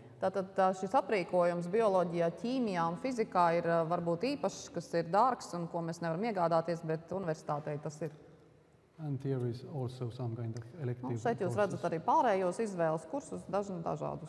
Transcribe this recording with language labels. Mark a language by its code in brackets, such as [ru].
[lv] Tātad šis aprīkojums bioloģijā, ķīmijā un fizikā ir varbūt īpašs, kas ir dārgs un ko mēs nevaram iegādāties, bet universitātei tas ir. [en] And here is also some kind of elective [lv] Šeit jūs redzat arī pārējos izvēles kursus, dažādus.